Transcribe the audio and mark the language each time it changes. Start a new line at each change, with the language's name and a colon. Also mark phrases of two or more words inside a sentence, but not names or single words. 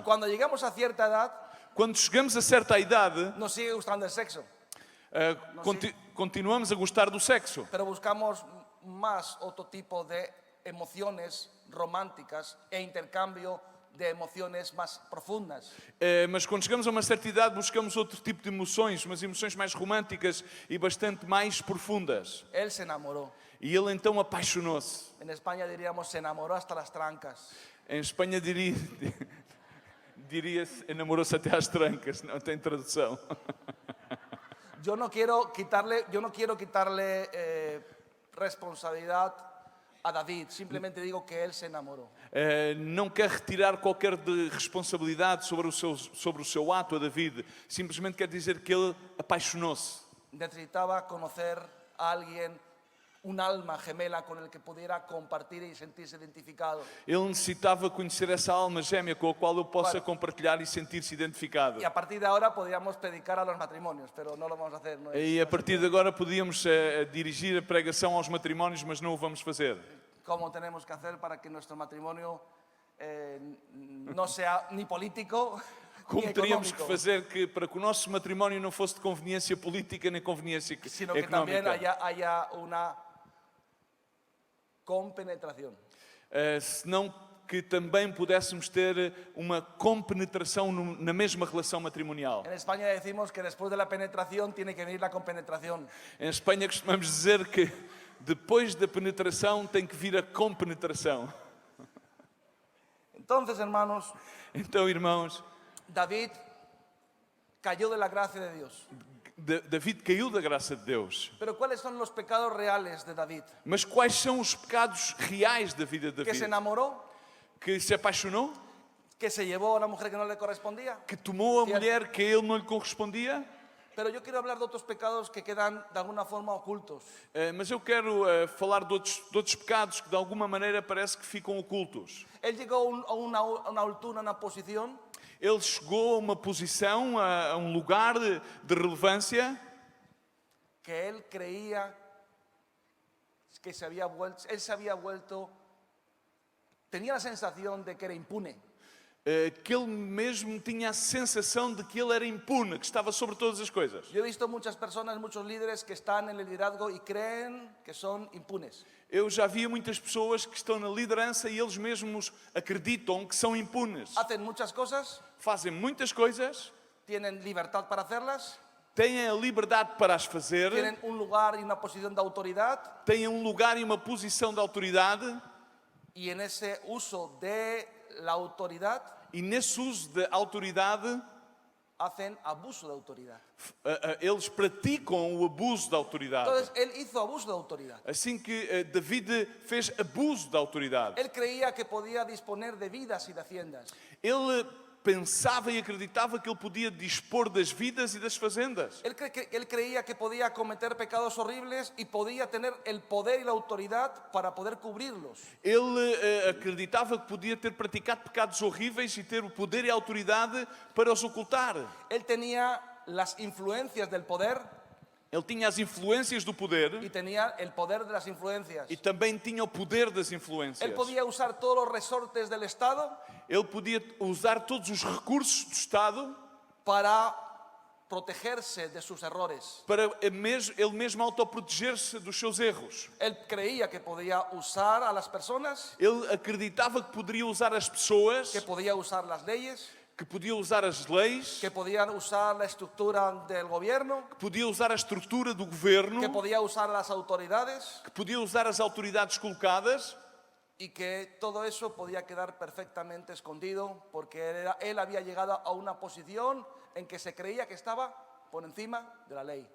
Spanish: Cuando llegamos a cierta edad,
Portuguese: Quando chegamos a certa idade,
Spanish: nos sigue gustando el sexo,
Portuguese: continuamos a gostar do sexo,
Spanish: pero buscamos más otro tipo de emociones románticas e intercambio de emociones más profundas.
Portuguese: mas quando chegamos a uma certa idade buscamos outro tipo de emoções, umas emoções mais românticas e bastante mais profundas.
Spanish: Él se enamoró.
Portuguese: E ele então apaixonou-se.
Spanish: En España diríamos se enamoró hasta las trancas.
Portuguese: Em Espanha diria-se enamorou-se até às trancas, não tem tradução.
Spanish: Yo no quiero quitarle responsabilidad a David, simplemente digo que él se enamoró.
Portuguese: Não quer retirar qualquer de responsabilidade sobre o seu ato a David, simplesmente quer dizer que ele apaixonou-se.
Spanish: Necesitaba conocer a alguien, un alma gemela con el que pudiera compartir y sentirse identificado.
Portuguese: Ele necessitava conhecer essa alma gêmea com a qual eu possa compartilhar e sentir-se identificado.
Spanish: Y a partir de ahora podríamos predicar a los matrimonios, pero no lo vamos a hacer. No es-
Portuguese: E a partir de agora podíamos dirigir a pregação aos matrimónios, mas não o vamos fazer.
Spanish: ¿Cómo tenemos que hacer para que nuestro matrimonio no sea ni político ni
Portuguese: Como teríamos que
Spanish: económico,
Portuguese: fazer para que o nosso matrimónio não fosse de conveniência política nem conveniência
Spanish: sino que también
Portuguese: económica?
Spanish: haya una compenetración?
Portuguese: Senão que também pudéssemos ter uma compenetração na mesma relação matrimonial.
Spanish: En España decimos que después de la penetración tiene que venir la compenetración.
Portuguese: Em Espanha costumamos dizer que depois da penetração tem que vir a compenetração.
Spanish: Entonces, hermanos,
Portuguese: Então, irmãos,
Spanish: David cayó de la gracia de Dios.
Portuguese: David caiu da graça de Deus.
Spanish: Pero ¿cuáles son los pecados reales de David?
Portuguese: Mas quais são os pecados reais da vida de
Spanish: Que se
Portuguese: David?
Spanish: enamoró,
Portuguese: Que se apaixonou?
Spanish: que se llevó a una mujer que no le correspondía.
Portuguese: Que tomou a
Spanish: Cierto.
Portuguese: mulher que a ele não lhe correspondia?
Spanish: Pero yo quiero hablar de otros pecados que quedan de alguna forma ocultos.
Portuguese: Mas eu quero falar de outros pecados que de alguma maneira parece que ficam ocultos.
Spanish: Él llegó a una altura, a una posición
Portuguese: Ele chegou a uma posição, a um lugar de relevância
Spanish: que él creía que él se había vuelto, tenía la sensación de que era impune.
Portuguese: que ele mesmo tinha a sensação de que ele era impune, que estava sobre todas as coisas.
Spanish: Yo he visto muchas personas, muchos líderes que están en el liderazgo y creen que son impunes.
Portuguese: Eu já via muitas pessoas que estão na liderança e eles mesmos acreditam que são impunes.
Spanish: Hacen muchas cosas,
Portuguese: Fazem muitas coisas,
Spanish: tienen libertad para hacerlas,
Portuguese: têm a liberdade para as fazer,
Spanish: tienen un lugar y una posición de autoridad,
Portuguese: têm um lugar e uma posição de autoridade,
Spanish: y en ese uso de la autoridad
Portuguese: e nesse uso de autoridade
Spanish: hacen abuso de autoridad.
Portuguese: eles praticam o abuso da autoridade.
Spanish: Entonces él hizo abuso de autoridad.
Portuguese: Assim que David fez abuso da autoridade.
Spanish: Él creía que podía disponer de vidas y de haciendas.
Portuguese: Ele pensava e acreditava que ele podia dispor das vidas e das fazendas.
Spanish: Él creía que podía cometer pecados horribles y podía tener el poder y la autoridad para poder cubrirlos.
Portuguese: Ele acreditava que podia ter praticado pecados horríveis e ter o poder e a autoridade para os ocultar.
Spanish: Él tenía las influencias del poder
Portuguese: Ele tinha as influências do poder
Spanish: y tenía el poder de las influencias.
Portuguese: e também tinha o poder das influências.
Spanish: Él podía usar todos los resortes del Estado
Portuguese: Ele podia usar todos os recursos do Estado
Spanish: para protegerse de sus errores.
Portuguese: para ele mesmo autoproteger-se dos seus erros.
Spanish: Él creía que podía usar a las personas,
Portuguese: Ele acreditava que poderia usar as pessoas,
Spanish: que podía usar las leyes,
Portuguese: que podia usar as leis,
Spanish: que podía usar la estructura del gobierno,
Portuguese: que podia usar a estrutura do governo,
Spanish: que podía usar las autoridades
Portuguese: que podia usar as autoridades colocadas,
Spanish: y que todo eso podía quedar perfectamente escondido porque él había llegado a una posición en que se creía que estaba por encima de la ley.